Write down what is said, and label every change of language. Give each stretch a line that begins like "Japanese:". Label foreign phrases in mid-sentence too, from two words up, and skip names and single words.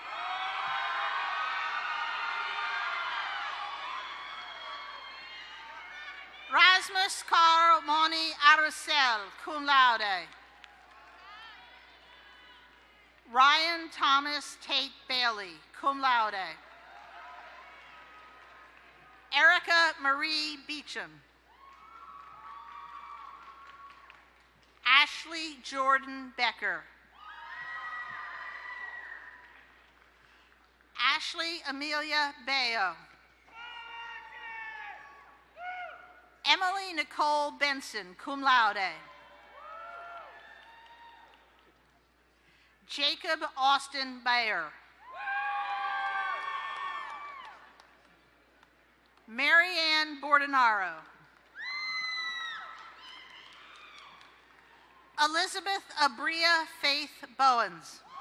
English: Rasmus Carl Moni Aracel,
Latin: cum laude.
English: Ryan Thomas Tate Bailey,
Latin: cum laude.
English: Erica Marie Beecham. Ashley Jordan Becker. Ashley Amelia Bayo. Emily Nicole Benson,
Latin: cum laude.
English: Jacob Austin Bayer. Marianne Bordenaro. Elizabeth Abria Faith Bowens.